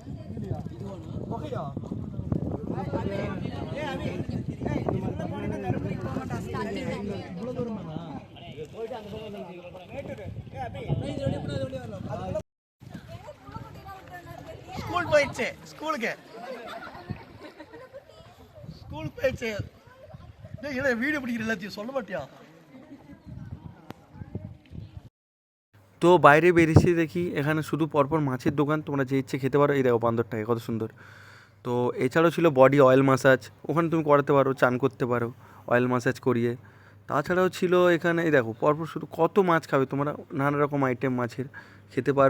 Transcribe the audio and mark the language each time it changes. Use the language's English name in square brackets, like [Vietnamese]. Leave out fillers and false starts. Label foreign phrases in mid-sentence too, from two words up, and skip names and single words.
[Tamil] ஸ்கூல் போயிடுச்சு, ஸ்கூலுக்கு போயிடுச்சு. வீடியோ பிடிக்கிற எல்லாத்தையும் சொல்ல மாட்டியா? [Bangla] তো বাইরে বেরিয়েছি, দেখি এখানে শুধু পরপর মাছের দোকান, তোমরা যে ইচ্ছে খেতে পারো। এই দেখো বান্দরটাকে কত সুন্দর। তো এছাড়াও ছিল [English] body oil massage, [Bangla] ওখানে তুমি করাতে পারো, চান করতে পারো [English] oil massage [Bangla] করিয়ে। তাছাড়াও ছিল এখানে এই দেখো পরপর শুধু কত মাছ খাবে তোমরা, নানা রকম আইটেম মাছের খেতে পারো।